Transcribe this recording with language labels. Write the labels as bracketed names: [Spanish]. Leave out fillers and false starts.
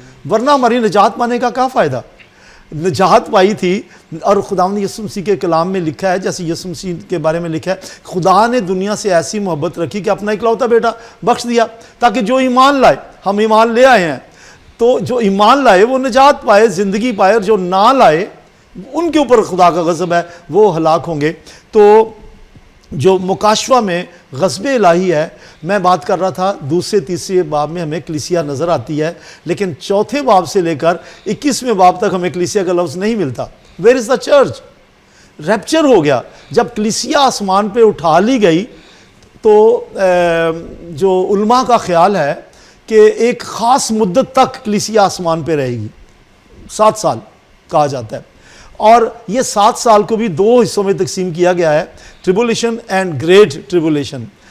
[Urdu] ورنہ ہماری نجات پانے کا کیا فائدہ؟ نجات پائی تھی، اور خداوند یسوع مسیح کے کلام میں لکھا ہے، جیسے یسوع مسیح کے بارے میں لکھا ہے، خدا نے دنیا سے ایسی محبت رکھی کہ اپنا اکلوتا بیٹا بخش دیا تاکہ جو ایمان لائے، ہم ایمان لے آئے ہیں، تو جو ایمان لائے وہ نجات پائے، زندگی پائے، اور جو نہ لائے ان کے اوپر خدا کا غضب ہے، وہ ہلاک ہوں گے. تو جو مکاشفہ میں غضب الہی ہے، میں بات کر رہا تھا دوسرے تیسرے باب میں ہمیں کلیسیا نظر آتی ہے، لیکن چوتھے باب سے لے کر 21ویں باب تک ہمیں کلیسیا کا لفظ نہیں ملتا. [English] Where is the church? Rapture [Urdu] ہو گیا. جب کلیسیا آسمان پہ اٹھا لی گئی تو جو علماء کا خیال ہے کہ ایک خاص مدت تک کلیسیا آسمان پہ رہے گی، 7 سال کہا جاتا ہے. اور یہ 7 سال کو بھی 2 حصوں میں تقسیم کیا گیا ہے، [English] Tribulation and great tribulation.